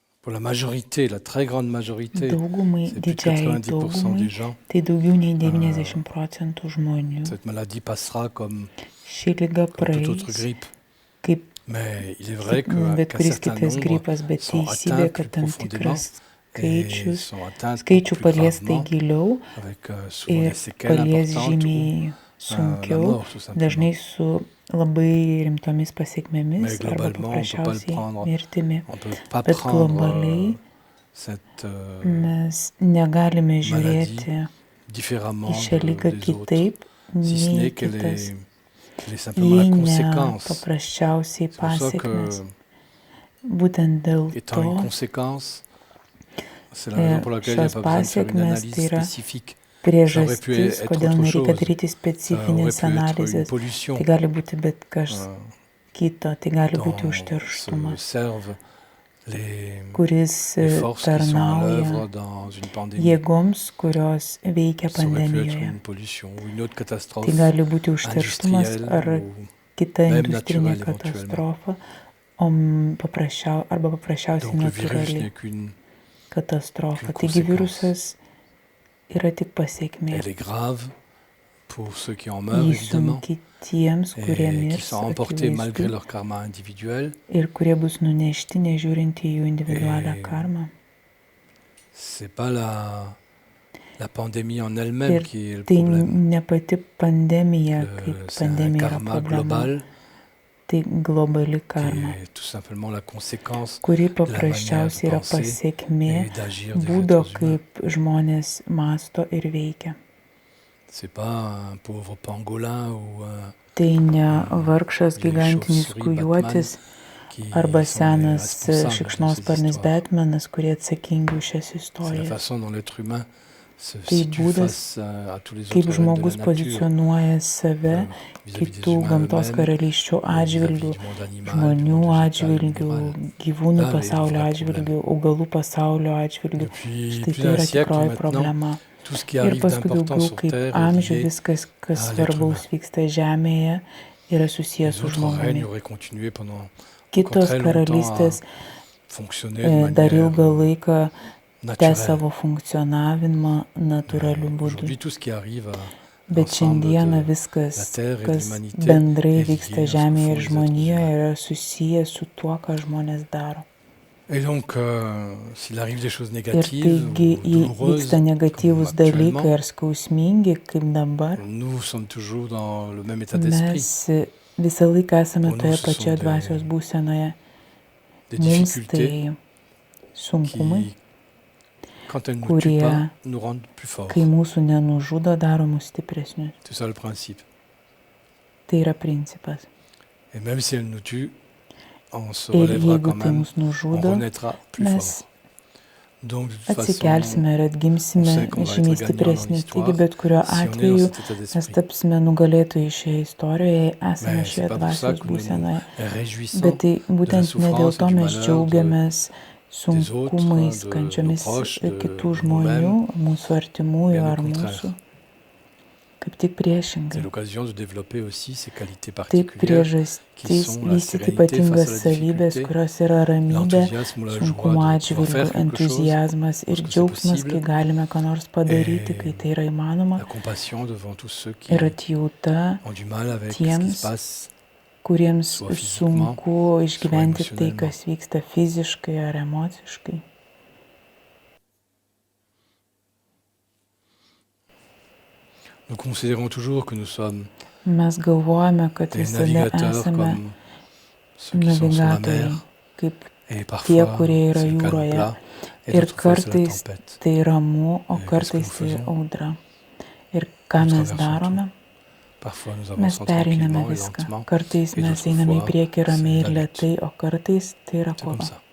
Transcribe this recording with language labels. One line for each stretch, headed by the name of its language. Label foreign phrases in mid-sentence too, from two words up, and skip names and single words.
French: pour la majorité, la très grande majorité,
Lithuanian: daugumai,
French: c'est plus de
Lithuanian: didžiai
French: 90%
Lithuanian: daugumai,
French: des gens,
Lithuanian: tai daugiau nei 90% žmonių.
French: cette maladie passera comme
Lithuanian: Ši liga
French: toute autre
Lithuanian: praeis
French: grippe.
Lithuanian: kaip
French: Mais il est vrai
Lithuanian: bet
French: qu'un
Lithuanian: kuris
French: certain
Lithuanian: kitas
French: nombre
Lithuanian: gripas, bet
French: sont
Lithuanian: teisybė,
French: atteintes plus
Lithuanian: kad tam
French: profondément
Lithuanian: tikras
French: et sont atteintes
Lithuanian: skaičių
French: plus
Lithuanian: palies tai
French: gravement,
Lithuanian: giliau
French: avec souvent des
Lithuanian: ir
French: séquelles
Lithuanian: palies
French: importantes ou
Lithuanian: žymiai
French: la
Lithuanian: sunkiau,
French: mort tout simplement.
Lithuanian: dažnai su labai rimtomis pasiekmėmis
French: Mais
Lithuanian: arba
French: globalement, on peut pas le
Lithuanian: paprasčiausiai
French: prendre,
Lithuanian: mirtimi.
French: on peut pas
Lithuanian: Bet
French: prendre
Lithuanian: globaliai
French: cette
Lithuanian: mes negalime
French: maladie
Lithuanian: žiūrėti į
French: différemment
Lithuanian: šią ligą
French: des autres,
Lithuanian: kitaip
French: si ce
Lithuanian: nei
French: n'est qu'elle
Lithuanian: kitas,
French: est simplement la
Lithuanian: jei ne
French: conséquence.
Lithuanian: paprasčiausiai
French: C'est pour ça
Lithuanian: pasiekmes.
French: que,
Lithuanian: Būtent dėl
French: étant une
Lithuanian: to
French: conséquence, c'est la raison pour laquelle il n'y a
Lithuanian: šios
French: pas besoin de faire une
Lithuanian: pasiekmes
French: analyse
Lithuanian: tai yra
French: spécifique. Ça aurait pu
Lithuanian: priežastis,
French: être
Lithuanian: kodėl
French: autre
Lithuanian: nereikia
French: chose.
Lithuanian: daryti
French: Ça aurait
Lithuanian: specifinės
French: pu être une
Lithuanian: analizės.
French: pollution
Lithuanian: Tai gali būti bet kas kito, tai gali būti
French: dont se
Lithuanian: užterštumas,
French: servent les
Lithuanian: kuris
French: forces qui sont à
Lithuanian: tarnauja
French: l'œuvre dans une pandémie.
Lithuanian: jėgoms, kurios veikia
French: Ça aurait pu être
Lithuanian: pandemijoje.
French: une pollution ou une autre catastrophe
Lithuanian: Tai gali būti užterštumas
French: industrielle
Lithuanian: ar
French: ou
Lithuanian: kita
French: même
Lithuanian: industrinė
French: naturelle éventuellement.
Lithuanian: katastrofa, arba paprasčiausiai
French: Donc le virus
Lithuanian: natūrali
French: n'est qu'une
Lithuanian: katastrofa.
French: qu'une
Lithuanian: Taigi
French: conséquence.
Lithuanian: virusas yra tik pasiekmė.
French: Elle est grave pour ceux qui en meurent
Lithuanian: Jis
French: évidemment
Lithuanian: sunki tiems, kurie
French: et qui
Lithuanian: mirs,
French: sont emportés malgré
Lithuanian: akivaizdu,
French: leur karma individuel.
Lithuanian: ir kurie bus nunešti nežiūrint į jų individualią
French: Et
Lithuanian: karmą.
French: c'est pas la pandémie en elle-même
Lithuanian: Ir
French: qui est le
Lithuanian: tai
French: problème.
Lithuanian: ne pati pandemija, kaip
French: C'est un
Lithuanian: pandemija yra
French: karma
Lithuanian: problema,
French: global
Lithuanian: tai globali
French: qui
Lithuanian: karma,
French: est tout simplement la conséquence
Lithuanian: kuri
French: de la manière de
Lithuanian: paprasčiausiai yra
French: penser
Lithuanian: pasiekmė
French: et d'agir des
Lithuanian: būdo,
French: êtres humains.
Lithuanian: kaip žmonės masto ir veikia.
French: C'est pas un pauvre pangolin ou
Lithuanian: Tai ne vargšas
French: les
Lithuanian: gigantinis
French: chauves-souris
Lithuanian: kujuotis
French: qui
Lithuanian: arba
French: sont les
Lithuanian: senas
French: responsables de ces
Lithuanian: šikšnosparnis
French: histoires.
Lithuanian: Batmanas, kurie atsakingi už šias
French: C'est la
Lithuanian: istorijas.
French: façon dont l'être humain se
Lithuanian: Tai
French: situe
Lithuanian: būdas,
French: face à tous les
Lithuanian: kaip
French: autres règnes de
Lithuanian: žmogus
French: la nature,
Lithuanian: pozicionuoja save
French: vis-à-vis des
Lithuanian: kitų
French: humains
Lithuanian: gamtos
French: eux-mêmes,
Lithuanian: karalysčių
French: vis-à-vis
Lithuanian: atžvilgių,
French: du monde animal, du
Lithuanian: žmonių
French: monde végétal,
Lithuanian: atžvilgių,
French: minéral.
Lithuanian: gyvūnų
French: Là est le
Lithuanian: pasaulio
French: vrai
Lithuanian: atžvilgių,
French: problème.
Lithuanian: augalų pasaulio atžvilgių.
French: Depuis
Lithuanian: Štai
French: plus
Lithuanian: tai
French: d'un
Lithuanian: yra
French: siècle
Lithuanian: tikroji
French: maintenant,
Lithuanian: problema.
French: tout ce qui
Lithuanian: Ir
French: arrive
Lithuanian: paskui
French: d'important
Lithuanian: daugiau
French: sur
Lithuanian: kaip
French: Terre est
Lithuanian: amžių
French: lié
Lithuanian: viskas, kas
French: à l'être
Lithuanian: svarbaus vyksta Žemėje, yra susijęs
French: Les
Lithuanian: su
French: autres règnes
Lithuanian: žmogumi.
French: auraient continué pendant encore
Lithuanian: Kitos
French: très longtemps à
Lithuanian: karalystės
French: fonctionner de
Lithuanian: dar
French: manière
Lithuanian: ilgą laiką tęs
French: naturelle.
Lithuanian: savo funkcionavimą natūraliu būdu.
French: Aujourd'hui, tout ce qui arrive à
Lithuanian: Bet
French: l'ensemble
Lithuanian: šiandieną
French: de
Lithuanian: viskas,
French: la Terre et de
Lithuanian: kas
French: l'humanité
Lithuanian: bendrai
French: est
Lithuanian: vyksta
French: lié à ce que
Lithuanian: Žemėje
French: font
Lithuanian: ir
French: les êtres
Lithuanian: žmonijoje,
French: humains.
Lithuanian: yra susijęs su tuo, ką žmonės daro.
French: Et donc, s'il arrive des choses
Lithuanian: Ir
French: négatives
Lithuanian: taigi,
French: ou
Lithuanian: jei
French: douloureuses,
Lithuanian: vyksta
French: comme
Lithuanian: negatyvūs dalykai
French: actuellement,
Lithuanian: ar skausmingi, kaip dabar,
French: nous sommes toujours dans le même état d'esprit.
Lithuanian: mes visą laiką esame
French: Pour nous,
Lithuanian: toje
French: ce
Lithuanian: pačioje
French: sont
Lithuanian: dvasios būsenoje.
French: Des
Lithuanian: Mums
French: difficultés
Lithuanian: tai sunkumai,
French: qui, quand elles ne nous tuent
Lithuanian: kurie,
French: pas, nous rendent plus forts.
Lithuanian: kai mūsų nenužudo, daro mus stipresnius.
French: C'est ça le principe.
Lithuanian: Tai yra principas.
French: Et même si elles nous tuent, on se
Lithuanian: Ir
French: relèvera
Lithuanian: jeigu
French: quand
Lithuanian: tai
French: même,
Lithuanian: mus
French: on
Lithuanian: nužudo,
French: renaîtra plus
Lithuanian: mes
French: fort. Donc, de toute façon,
Lithuanian: atsikelsime ir
French: on
Lithuanian: atgimsime
French: sait qu'on va
Lithuanian: žymiai
French: être gagnant dans
Lithuanian: stipresni.
French: l'histoire
Lithuanian: Taigi, bet kuriuo
French: si on est dans
Lithuanian: atveju
French: cet état
Lithuanian: mes
French: d'esprit.
Lithuanian: tapsime nugalėtojai šioje istorijoje, jei esame
French: Mais c'est
Lithuanian: šioje
French: pas pour ça
Lithuanian: dvasios
French: que nous
Lithuanian: būsenoje.
French: nous réjouissons
Lithuanian: Bet tai
French: de la
Lithuanian: būtent ne dėl
French: souffrance
Lithuanian: to
French: et du
Lithuanian: mes
French: malheur
Lithuanian: džiaugiamės
French: des autres,
Lithuanian: sunkumais,
French: de nos
Lithuanian: kančiomis
French: proches, de
Lithuanian: kitų žmonių,
French: nous-mêmes.
Lithuanian: mūsų artimųjų
French: Bien au
Lithuanian: ar
French: contraire.
Lithuanian: mūsų. Kaip tik
French: C'est
Lithuanian: priešingai.
French: l'occasion de développer aussi ces qualités
Lithuanian: Tai
French: particulières qui
Lithuanian: priežastis
French: sont la
Lithuanian: vystyti
French: sérénité
Lithuanian: ypatingas
French: face à la
Lithuanian: savybės,
French: difficulté,
Lithuanian: kurios yra ramybė,
French: l'enthousiasme ou la joie
Lithuanian: sunkumo
French: de pouvoir
Lithuanian: atžvilgių,
French: faire quelque chose
Lithuanian: entuzijazmas ir
French: lorsque c'est
Lithuanian: džiaugsmas, kai
French: possible,
Lithuanian: galime ką nors padaryti, kai tai yra įmanoma,
French: la compassion devant tous ceux qui
Lithuanian: ir atjauta
French: ont du mal avec ce qui
Lithuanian: tiems,
French: se passe,
Lithuanian: kuriems
French: soit physiquement,
Lithuanian: sunku išgyventi
French: soit
Lithuanian: tai,
French: émotionnellement.
Lithuanian: kas vyksta fiziškai ar emociškai.
French: Nous considérons toujours que nous sommes
Lithuanian: Mes galvojame, kad
French: des
Lithuanian: visada
French: navigateurs
Lithuanian: esame
French: comme ceux qui sont sur la
Lithuanian: navigatoriai,
French: mer,
Lithuanian: kaip
French: et
Lithuanian: tie,
French: parfois
Lithuanian: kurie yra
French: c'est le calme
Lithuanian: jūroje.
French: plat, et
Lithuanian: Ir
French: d'autres fois c'est la
Lithuanian: kartais
French: tempête.
Lithuanian: tai ramu, o
French: Et qu'est-ce que
Lithuanian: kartais
French: nous
Lithuanian: tai
French: faisons?
Lithuanian: audra. Ir ką
French: Nous
Lithuanian: mes
French: traversons
Lithuanian: darome?
French: Parfois nous
Lithuanian: Mes
French: avançons
Lithuanian: pereiname
French: tranquillement et
Lithuanian: viską.
French: lentement,
Lithuanian: Kartais
French: et
Lithuanian: mes
French: d'autres
Lithuanian: einame į
French: fois
Lithuanian: priekį ramiai
French: c'est
Lithuanian: ir
French: la lutte.
Lithuanian: lietai, o kartais tai yra
French: C'est comme
Lithuanian: kova.
French: ça.